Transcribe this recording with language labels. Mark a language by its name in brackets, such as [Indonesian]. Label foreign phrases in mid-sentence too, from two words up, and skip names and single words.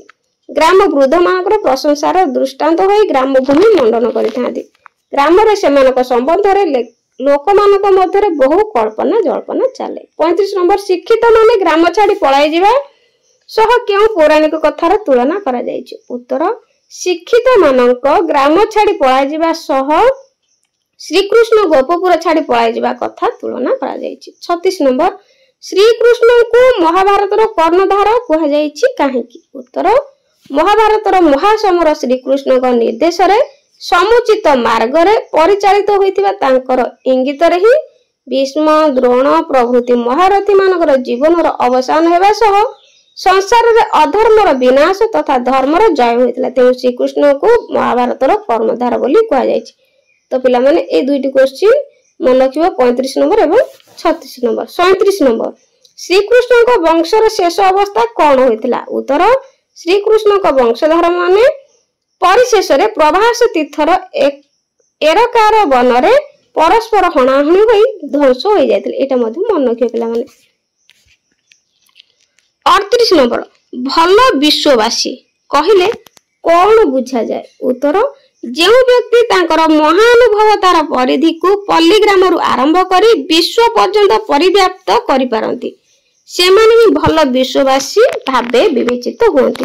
[Odia] ଗ୍ରାମ ବୃଦ୍ଧ ମାନଙ୍କର ପ୍ରଶଂସାର ଦୃଷ୍ଟାନ୍ତ ହୋଇ ଗ୍ରାମ ଭୂମି ମଣ୍ଡନ କରିଥାନ୍ତି। ଗ୍ରାମରେ ସେମାନଙ୍କ ସମ୍ବନ୍ଧରେ ଲୋକମାନଙ୍କ ମଧ୍ୟରେ ବହୁ କଳ୍ପନା ଜଳ୍ପନା ଚାଲେ। 35 ନମ୍ବର ଶିକ୍ଷିତମାନେ ଗ୍ରାମ ଛାଡ଼ି ପଳାଇ ଯିବା ସହ କେଉଁ ପୌରାଣିକ କଥାର ତୁଳନା କରାଯାଇଛି। ଉତ୍ତର ଶିକ୍ଷିତମାନଙ୍କ ଗ୍ରାମ ଛାଡ଼ି ପଳାଇ ଯିବା ସହ ଶ୍ରୀକୃଷ୍ଣ ଗୋପପୁର ଛାଡ଼ି ପଳାଇ ଯିବା କଥା ତୁଳନା କରାଯାଇଛି। 36 ନମ୍ବର ଶ୍ରୀକୃଷ୍ଣଙ୍କୁ ମହାଭାରତର କର୍ଣ୍ଣଧାର କୁହାଯାଇଛି କାହିଁକି। ଉତ୍ତର ମହାଭାରତର ମହାସମର ଶ୍ରୀକୃଷ୍ଣଙ୍କ ନିର୍ଦ୍ଦେଶରେ ସମୁଚିତ ମାର୍ଗରେ ପରିଚାଳିତ ହୋଇଥିବା ତାଙ୍କର ଇଙ୍ଗିତରେ ହିଁ ଭୀଷ୍ମ ଦ୍ରୋଣ ପ୍ରଭୃତି ମହାରଥୀମାନଙ୍କର ଜୀବନର ଅବସାନ ହେବା ସହ ସଂସାରରେ ଅଧର୍ମର ବିନାଶ ତଥା ଧର୍ମର ଜୟ ହୋଇଥିଲା। ତେଣୁ ଶ୍ରୀକୃଷ୍ଣଙ୍କୁ ମହାଭାରତର କର୍ଣ୍ଣଧାର ବୋଲି କୁହାଯାଇଛି। ତୋ ପିଲାମାନେ ଏ ଦୁଇଟି କ୍ୱେଶ୍ଚନ ମନେ ରଖିବ 35 ନମ୍ବର ଏବଂ 36 ନମ୍ବର। 37 ନମ୍ବର ଶ୍ରୀକୃଷ୍ଣଙ୍କ ବଂଶର ଶେଷ ଅବସ୍ଥା କଣ ହୋଇଥିଲା। ଉତ୍ତର ଶ୍ରୀକୃଷ୍ଣଙ୍କ ବଂଶଧରମାନେ ପରିଶେଷରେ ପ୍ରଭାସ ତୀର୍ଥର ଏରକା ବନରେ ପରସ୍ପର ହଣାହଣି ହୋଇ ଧ୍ୱଂସ ହୋଇଯାଇଥିଲେ। ଏଇଟା ମଧ୍ୟ ମନେ ରଖିଥିବ ପିଲାମାନେ। 38 ନମ୍ବର ଭଲ ବିଶ୍ୱବାସୀ କହିଲେ କଣ ବୁଝାଯାଏ। ଉତ୍ତର ଯେଉଁ ବ୍ୟକ୍ତି ତାଙ୍କର ମହାନୁଭବତାର ପରିଧିକୁ ପଲ୍ଲୀ ଗ୍ରାମରୁ ଆରମ୍ଭ କରି ବିଶ୍ୱ ପର୍ଯ୍ୟନ୍ତ ପରିବ୍ୟାପ୍ତ କରିପାରନ୍ତି ସେମାନେ ହିଁ ଭଲ ବିଶ୍ୱବାସୀ ଭାବେ ବିବେଚିତ ହୁଅନ୍ତି।